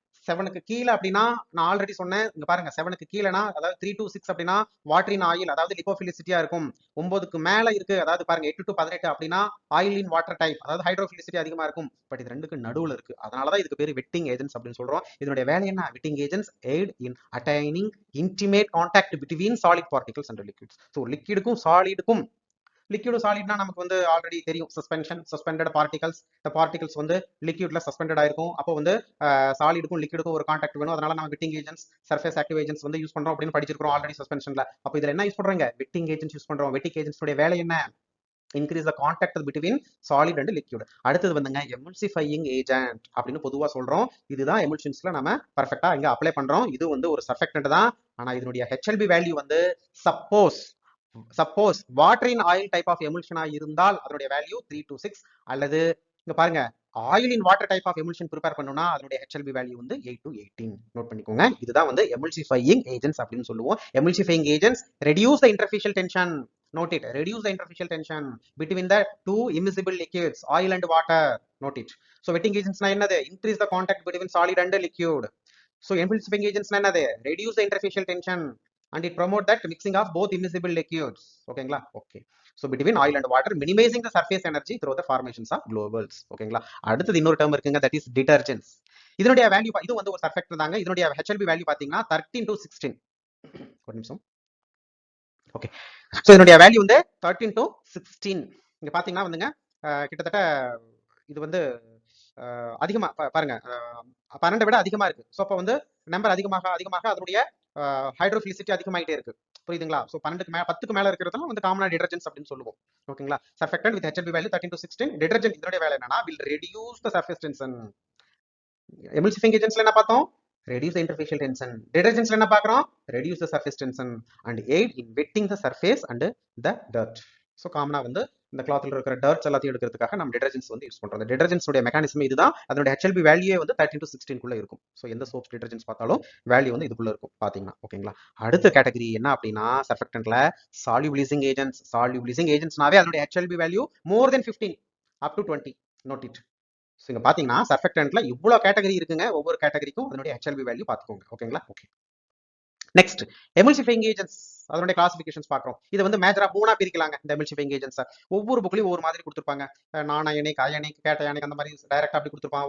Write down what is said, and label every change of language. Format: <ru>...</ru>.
<ta>7க்கு கீழே அப்படின்னா நான் ஆல்ரெடி சொன்னேன். இங்க பாருங்க 7க்கு கீழனா அதாவது 3 to 6 அப்படின்னா வாட்டர் இன் ஆயில் அதாவது லிப்போஃபிலிசிட்டியா இருக்கும். 9க்கு மேல இருக்கு அதாவது பாருங்க 8 to 18 அப்படின்னா ஆயில் இன் வாட்டர் டைப் அதாவது ஹைட்ரோஃபிலிசிட்டி அதிகமா இருக்கும். பட் இது ரெண்டுக்கு நடுவுல இருக்கு. அதனாலதான் இதுக்கு பேரு வெட்டிங் ஏஜென்ட்ஸ் அப்படின்னு சொல்றோம். இதனுடைய வேலை என்ன?</ta> <en>Wetting agents aid in attaining intimate contact between solid particles and liquids.</en> <ta>So லிக்விடுக்கும் சாலிடுக்கும் liquid சாலிட்னா நமக்கு வந்து ஆல்ரெடி தெரியும். Suspension, suspended particles. இந்த பார்ட்டிகல்ஸ் வந்து லிக்விட்ல சஸ்பெண்டட் ஆயிருக்கும். அப்போ வந்து சாலிடுக்கும் லிக்விடுக்கும் ஒரு கான்டாக்ட் வேணும். அதனால நம்ம wedding agents, surface active agents வந்து யூஸ் பண்றோம் அப்படின்னு படிச்சிருக்கோம் ஆல்ரெடி சஸ்பென்ஷன்ல. அப்போ இதுல என்ன யூஸ் பண்றோங்க? வெட்டிங் ஏஜென்ட்ஸ் யூஸ் பண்றோம்.</ta> <en>wetting agents</en> <ta>வேலை என்ன?</ta> <en>Increase the contact between solid and liquid.</en> <ta>அடுத்தது வந்துங்க எமுல்சிஃபையிங் ஏஜென்ட் அப்படின்னு பொதுவா சொல்றோம். இதுதான் எமுல்ஷன்ஸ்ல நம்ம பர்ஃபெக்ட்டா இங்க அப்ளை பண்றோம். இது வந்து ஒரு சர்ஃபெக்டன்ட் தான். ஆனா இதனுடைய ஹெச்எல்பி வேல்யூ வந்து suppose water in oil type of எமுல்ஷனா இருந்தால் அதனுடைய வேல்யூ 3 to 6 அல்லது இங்க பாருங்க oil in water type of எமுல்ஷன் prepare பண்ணனும்னா அதனுடைய ஹெச்எல்பி வேல்யூ வந்து 8 to 18. நோட் பண்ணிக்கோங்க. இதுதான் வந்து எமுல்சிஃபையிங் ஏஜென்ட்ஸ் அப்படின்னு சொல்லுவோம். எமுல்சிஃபையிங் agents</ta> <en>Reduce the interfacial tension. Note it. Reduce the interfacial tension between the two immiscible liquids, oil and water. Note it. So wetting agents</en> <ta>na enna?</ta> <en>Increase the contact between solid and liquid. So emulsifying agents</en> <ta>na enna?</ta> <en>Reduce the interfacial tension and it promote that mixing of both immiscible liquids. Okay ngla? Okay. So between oil and water, minimizing the surface energy through the formations of globules. Okay ngla?</en> <ta>அடுத்தது இன்னொரு term இருக்குங்க,</ta> <en>that is detergents.</en> <ta>இதனுடைய value இது வந்து ஒரு surfactant தாங்க. இதனுடைய HLB value பாத்தீங்கன்னா 13 to 16. ஒரு நிமிஷம். ஓகே. சோ இதனுடைய வேல்யூ வந்து 13 to 16. இங்க பாத்தீங்கன்னா வந்துங்க கிட்டத்தட்ட இது வந்து அதிகமா பாருங்க 12 விட அதிகமா இருக்கு. சோ அப்ப வந்து நம்பர் அதிகமாக அதனுடைய ஹைட்ரோஃபிலிசிட்டி அதிகமாயிட்டே இருக்கு. புரியுதுங்களா? சோ 12க்கு மேல 10க்கு மேல இருக்கிறதெல்லாம் வந்து காமனா டிடர்ஜென்ட்ஸ் அப்படின்னு சொல்லுவோம். ஓகேங்களா?</ta> <en>Surfactant with HLB value 13 to 16.</en> <ta>Detergent இதனுடைய வேலை என்னன்னா</ta> <en>will reduce the surface tension.</en> <ta>எமுல்சிஃபையிங் ஏஜென்ட்ஸ்ல என்ன பார்த்தோம்?</ta> <en>Reduce the interfacial tension.</en> <ta>Detergents என்ன பார்க்கறோம்?</ta> <en>Reduce the surface tension and aid in wetting the surface and the dirt.</en> <ta>So காமனா வந்து இந்த கிளாத்ல இருக்கிற டர்ட்ஸ் எல்லாத்தையும் எடுக்கிறதுக்காக நம்ம டிடர்ஜென்ட்ஸ் வந்து யூஸ் பண்றோம். அந்த டிடர்ஜென்ட்ஸ் உடைய மெக்கானிசம் இதுதான். அதனுடைய HLB வேல்யூவே வந்து 13 to 16 குள்ள இருக்கும். சோ எந்த சோப்ஸ் டிடர்ஜென்ட்ஸ் பார்த்தாலும் வேல்யூ வந்து இதுக்குள்ள இருக்கும் பாத்தீங்கன்னா. ஓகேங்களா? அடுத்த கேட்டகரி என்ன அப்படின்னா சர்ஃபெக்டன்ட்ல சால்யூபிளைசிங் ஏஜென்ட்ஸ். சால்யூபிளைசிங் ஏஜென்ட்ஸ்னாவே அதனுடைய HLB value</ta> <en>more than 15 up to 20. Note it.</en> <ta>So இங்க பாத்தீங்கன்னா சர்ஃபெக்டன்ட்ல இவ்வளவு கேட்டகரி இருக்குங்க. ஒவ்வொரு கேட்டகரிக்கும் அதனுடைய HLB வேல்யூ பாத்துக்கோங்க. ஓகேங்களா? ஓகே. Next எமுல்சிஃபையிங் agents. அதனுடைய கிளாசிஃபிகேஷன்ஸ் பார்க்கறோம். இது வந்து மேஜரா மூணா பிரிக்கலாங்க இந்த எமுல்சிஃபையிங் ஏஜென்ட்ஸ். ஒவ்வொரு புக்லயும் ஒவ்வொரு மாதிரி கொடுத்திருப்பாங்க. நான் அயனிக், கேட்டயானிக் அந்த மாதிரி டைரக்டா அப்படி கொடுத்திருப்பான்.</ta>